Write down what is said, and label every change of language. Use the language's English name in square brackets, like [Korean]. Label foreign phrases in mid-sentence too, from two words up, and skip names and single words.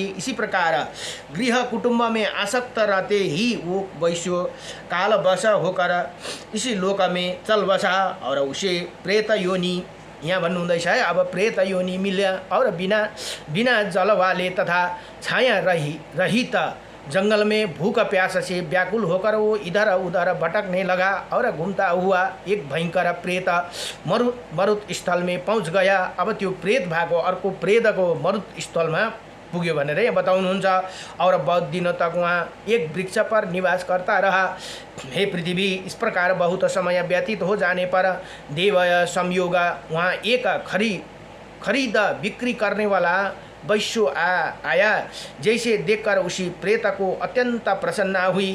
[Hindi] इसी प्रकार गृह कुटुंब में आसक्त रहते ही वो वैश्य कालवश होकर इसी लोक में चल बसा और उसे प्रेत योनि, [Nepali] यहाँ भन्नुहुँदैछ है, [Hindi] अब प्रेत योनि मिल्या और बिना जल वाले तथा छाया रहित जंगल में भूख प्यास से व्याकुल होकर वो इधर उधर भटकने लगा और घूमता हुआ एक भयंकर प्रेत मरुत स्थल में पहुंच गया। [Nepali] अब त्यो प्रेत भागो अर्को प्रेतको [Hindi] मरुत स्थल में [Nepali] पुग्यो भनेर यहाँ बताउनुहुन्छ। [Hindi] और बहुत दिनों तक वहाँ एक वृक्ष पर निवास करता रहा। हे पृथ्वी, इस प्रकार बहुत समय व्यतीत हो जाने पर देवय संयोग वहाँ एक खरीद बिक्री करने वाला वैश्य आया। जैसे देखकर उसी प्रेत को अत्यंत प्रसन्ना हुई।